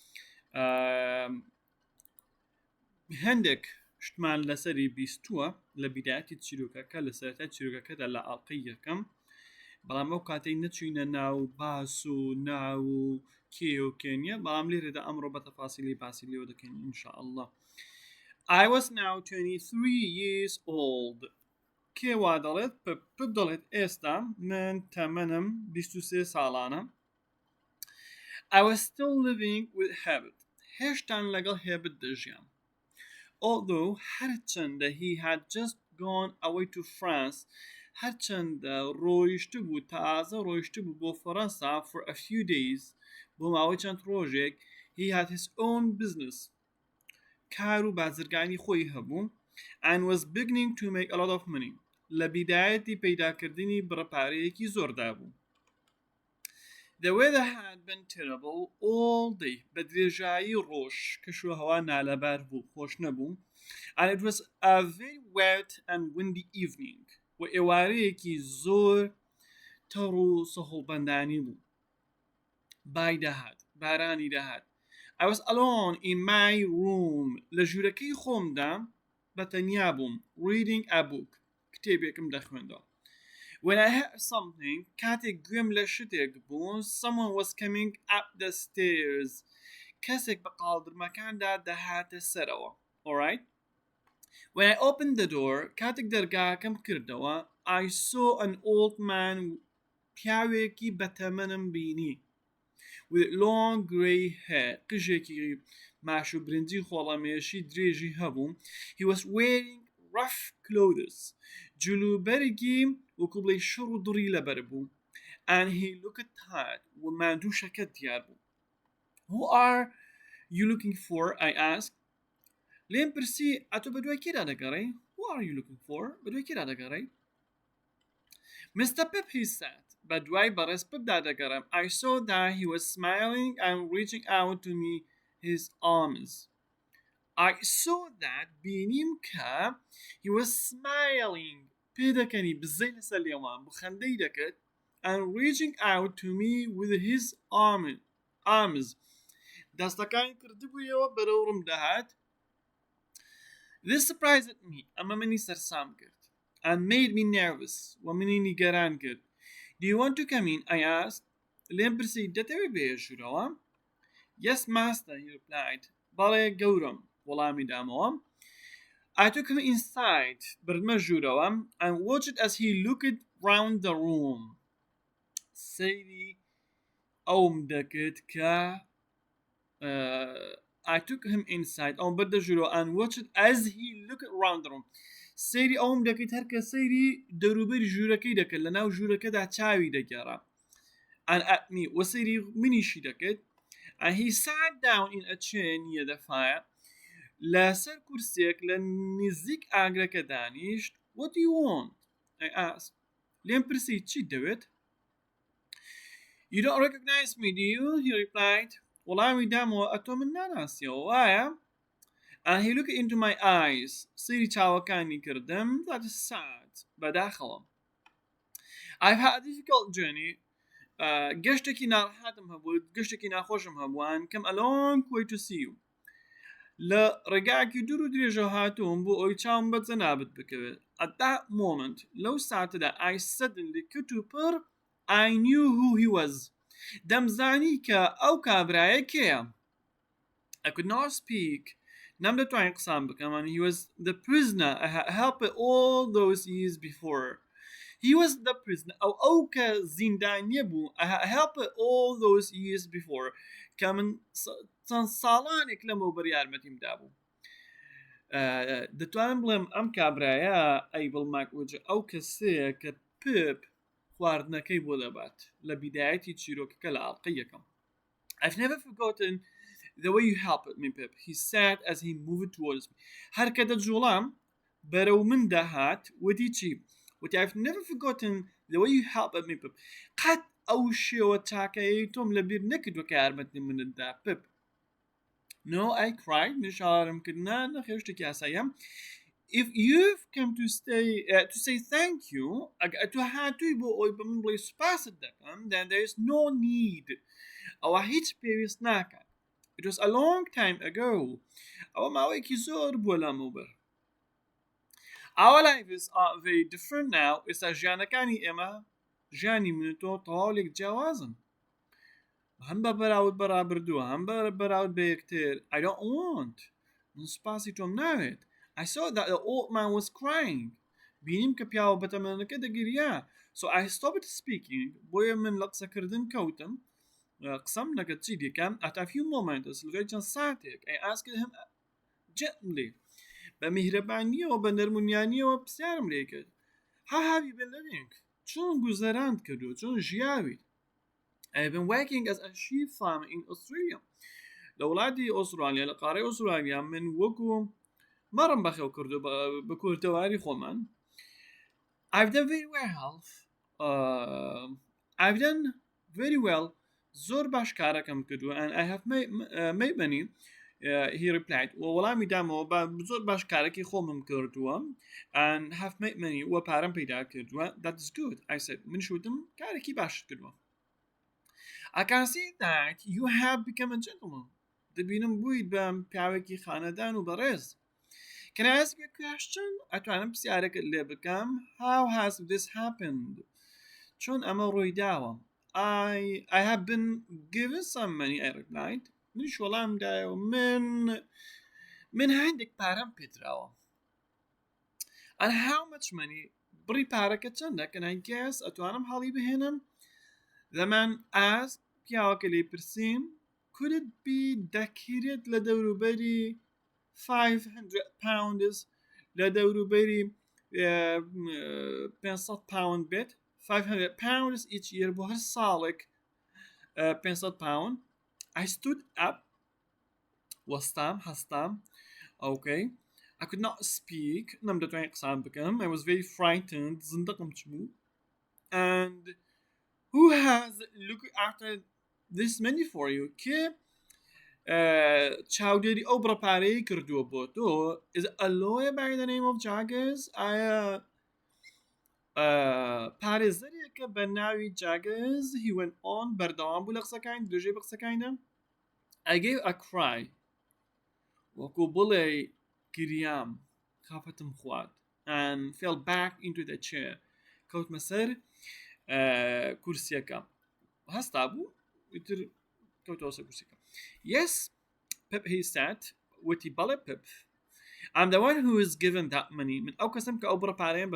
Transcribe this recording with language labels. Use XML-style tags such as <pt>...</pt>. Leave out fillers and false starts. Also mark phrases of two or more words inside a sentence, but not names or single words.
<ckb>هەندێک شتمان لەسەری بیستووە لە بیداەتی چیرۆکەکە لە سەرەتای چیرۆکەکەدا لە ئاڵلقەی یەکەم بەڵام ئەو کاتەی نەچوینە ناو باس و ناو و کێ و کێنیە بەڵام لێرەدا ئەمڕۆ بە تەفاسیلی باسی لێوە دەکەین ئینشاءالله.</ckb> <en>I was now 23 years old.</en> <ckb>کێ وا دەڵێت پپ دەڵێت ئێستا من تەمەنم 23 ساڵانە.</ckb> <en>I was still living with Habit.</en> <ckb>هێشتان لەگەڵ هێبت دەژیان.</ckb> <en>Although هەرچەندە he had just gone away to France,</en> <ckb>هەرچەندە ڕۆیشت بوو تازە ڕۆیشت بوو بۆ فەڕەنسا</ckb> <en>for a few days</en> <ckb>بۆ ماوەی چەند ڕۆژێک</ckb> <en>he had his own business</en> <ckb>کار و بازرگانی خۆی هەبوو</ckb> <en>and was beginning to make a lot of money</en> <ckb>لە بیدایەتی پەیداکردنی بڕەپارەیەکی زۆردا بوو.</ckb> <en>The weather had been terrible all day.</en> <ckb>بدرێژایی ڕۆژ کەشوە هەوا نالەبار بوو خۆش نەبوو</ckb> <en>and it was a very wet and windy evening</en> <ckb>و ئێوارەیەکی زۆر تەڕ و سەهۆڵبەندانی بوو. بای دەهات بارانی دەهات.</ckb> <en>I was alone in my room</en> <ckb>لە ژوورەکەی خۆمدا بەتەنیا بووم</ckb> <en>reading a book</en> <ckb>کتێبێکم دەخوێندەوە.</ckb> <en>When I heard something,</en> <ckb>کاتێک گوێم لە شتێک بوو,</ckb> <en>someone was coming up the stairs.</en> <ckb>کەسێک بە قاڵدرمەکاندا دەهاتە سەرەوە.</ckb> <en>Alright? When I opened the door,</en> <ckb>کاتێک دەرگاکەم کردەوە,</ckb> <en>I saw an old man</en> <ckb>پیاوێکی بەتەمەنم بینی.</ckb> <en>With long grey hair.</en> <ckb>قژێکی ماش و برنجی خۆڵەمێشی درێژی هەبوو.</ckb> <en>He was wearing rough clothes.</en> <ckb>جلوبەرگی وەکو بڵێ شڕ و دڕی لەبەر بوو.</ckb> <en>And he looked tired.</en> <ckb>و ماندووشەکە دیار بوو.</ckb> <en>Who are you looking for? I asked.</en> <ckb>لێم پرسی ئەتۆ بە دوای کێدا دەگەڕێی؟</ckb> <en>Who are you looking for?</en> <ckb>بە دوای کێدا دەگەڕێی؟</ckb> <en>Mr. Pip, he said.</en> <ckb>بە دوای بەڕێز پپدا دەگەڕم.</ckb> <en>I saw that he was smiling and reaching out to me his arms. I saw that</en> <ckb>بینیم کە</ckb> <en>he was smiling</en> <ckb>پێدەکەنی بزەی لەسەر لێوان بخەندەی دەکرد</ckb> <en>and reaching out to me with his arms</en> <ckb>دەستەکانی کردبوویەوە بەرەوڕم دەهات.</ckb> <en>This surprised me</en> <ckb>ئەمە منی سەرسام کرد</ckb> <en>and made me nervous</en> <ckb>و منی نیگەران کرد.</ckb> <en>Do you want to come in? I asked.</en> <ckb>لێم پرسی دەتەوێت بێ ژوورەوە؟</ckb> <en>Yes, master, he replied.</en> <ckb>بەڵێ گەورم وەڵامی دامەوە.</ckb> <en>I took him inside</en> <ckb>بردمە ژوورەوە</ckb> <en>and watched as he looked round the room.</en> <ckb>سەیری ئەوم دەکرد کە</ckb> <en>I took him inside</en> <ckb>ئەوم بردە ژوورەوە</ckb> <en>and watched as he looked round the room.</en> <ckb>سەیری ئەوم دەکەیت هەرکە سەیری دەوروبەری ژوورەکەی دەکرد لە ناو ژوورەکەدا چاوی دەگێڕا</ckb> <en>and at me</en> <ckb>و سەیری منیشی دەکرد</ckb> <en>and he sat down in a chair near the fire</en> <ckb>لەسەر کورسێک لە نزیک ئاگرەکە دانیشت.</ckb> <en>What do you want? I asked.</en> <ckb>لێم پرسی چی دەوێت؟</ckb> <en>You don't recognize me, do you? He replied.</en> <ckb>وەڵامی دامەوە ئەتۆ من ناناسیەوە وایە؟</ckb> <en>And he looked into my eyes.</en> <ckb>سەیری چاوەکانی کردم.</ckb> <en>That is sad. بەداخەوە. I've had a difficult journey.</en> <ckb>گەشتێکی ناڕەحاتم هەبوو گەشتێکی ناخۆشم هەبووان</ckb> <en>come a long way to see you.</en> <ckb>لە ڕێگاکی دوور و درێژە هاتووم بۆ ئەوی چاوم بە جەنابەت بکەوێت.</ckb> <en>At that moment</en> <ckb>لەو ساتەدا</ckb> <en>I suddenly</en> <ckb>کەوت و پڕ</ckb> <en>I knew who he was.</en> <ckb>دەمزانی کە ئەو کابرایە کێیە.</ckb> <en>I could not speak.</en> <ckb>نەم دەتوانین قسام بکەم</ckb> <en>and he was the prisoner I had helped all those years before. He was the prisoner</en> <ckb>ئەو کە زیندانیە بوو</ckb> <en>I had helped all those years before</en> <ckb>کە من چەند ساڵانێک لەمەوبەر یارمەتیمدا بوو. دەتوانم بڵێم ئەم کابرایە ئەیبڵ ماگوچ ئەو کەسەیە کە پپ خواردنەکەی بۆ دەبات لە بیدایەتی چیرۆکەکە لە ئاڵلقەی یەکەم.</ckb> <en>I've never forgotten the way you helped me, Pip, he said as he moved towards me.</en> <ckb>هەر کە دەجوڵام بەرەو من دەهات وتی چی وتی</ckb> <en>I've never forgotten the way you helped me Pip</en> <ckb>قەت ئەو شێوە چاکەیەی تۆم لەبیر نەکردووە کە یارمەتی منتدا Pip</ckb> <en>No I cried</en> <ckb>نشارم کردنا نەخێر شتێکی ئاساییە</ckb> <en>If you've come to say thank you</en> <ckb>تو هاتووی بۆ ئەوی بە من بڵێ سوپاست دەکەم</ckb> <en>then there is no need</en> <ckb>ئەوە هیچ پێویست ناکات</ckb> <en>It was a long time ago</en> <ckb>ئەوە ماوەیەکی زۆر بووە لەمەوبەر</ckb> <en>Our lives are very different now</en> <ckb>ئێستا ژیانەکانی ئێمە ژیانی من تۆ تەواولێک جیاوازن هەم بە بەراورد بەرابردووە هەم بەراورد بە یەکتر</ckb> <en>I don't want</en> <ckb>من سوپاسی تۆم ناوێت</ckb> <en>I saw that the old man was crying</en> <ckb>بینیم کە پیاوە بەتەمەنەکە دەگریا</ckb> <en>So I stopped speaking</en> <ckb>بۆیە من لە قسەکردن کەوتم قسەم نەکرد چی دیکەم At</ckb> <en>a few moments</en> <ckb>لەگەڵ چەند ساتێک</ckb> <en>I asked him gently</en> <ckb>بە میهرەبانیەوە بە نەرمونیانیەوە پرسیارم لێ کرد</ckb> <en>How have you been living</en> <ckb>چۆن گوزەراند کردو چۆن ژیاویت</ckb> <en>I've been working as a sheep farmer in Australia</en> <ckb>لە وڵاتی ئوسترالیا لە قارەی ئوسترالیا من وەکو مەڕم بەخێو کردو بە کورتەواری خۆمان</ckb> <en>I've done very well</en> <ckb>زۆر باش کارەکەم کردووە</ckb> <en>and I have made money he replied</en> <ckb>وەڵامی دامەوە زۆر باش کارێکی خۆمم کردووە</ckb> <en>and have made money</en> <ckb>وە پارەم پەیدا کردووە</ckb> <en>that is good I said</en> <ckb>من شوتم کارێکی باش کردووە</ckb> <en>I can see that you have become a gentleman</en> <ckb>دەبینم بوویت بە پیاوێکی خانەدان و بەڕێز</ckb> <en>Can I ask you a question?</en> <ckb>ئەتوانم پرسیارێکت لێ بکەم</ckb> <en>How has this happened?</en> <ckb>چۆن ئەمە ڕووی داوە</ckb> <en>I have been given some money I replied</en> <ckb>منیش وەڵام دایەوە من هەندێک پارەم پێدراوە</ckb> <en>And how much money</en> <ckb>بڕی پارەکە چەندە</ckb> <en>Can I guess</en> <ckb>ئەتوانم هەڵی بهێنم</ckb> <en>The man asked</en> <ckb>پیاوەکە لێ پرسیم</ckb> <en>Could it be</en> <ckb>دەکرێت لە دەوروبەری 500 pounds لە دەوروبەری 500 pound بێت</ckb> <en>500 pounds each year</en> <ckb>بۆ هەر ساڵێک 500 pound</ckb> <en>I stood up</en> <ckb>وەستام هەستام</ckb> <en>Okay I could not speak</en> <ckb>نەم دەتوانێت قسان بکەم</ckb> <en>I was very frightened</en> <ckb>زندقم چبوو</ckb> <en>And who has looked after this money for you</en> <ckb>کێ چاودێری ئەو بڕەپارەی کردووە بۆ تۆ</ckb> <en>Is a lawyer by the name of Jaggers</en> <ckb>پارێزەرێکە بە ناوی Jaggers</ckb> <en>He went on</en> <ckb>بەردەوام بوو لە قسەکانی درێژەی بە قسەکانیدا</ckb> <en>I gave a cry</en> <ckb>وەکو بڵێ گریام خافتم خوارد</ckb> <en>and fell back into the chair</en> <ckb>کەوتمە سەر کورسیەکە هەستا بوو ئیتر کەوتەوە سەر کورسیەکە</ckb> <en>Yes Pip he said</en> <ckb>وتی بەڵێ Pip</ckb> <en>I'm the one who is given that money</en> <ckb>من ئەو کەسم کە ئەو بڕەپارەیەم بە</ckb>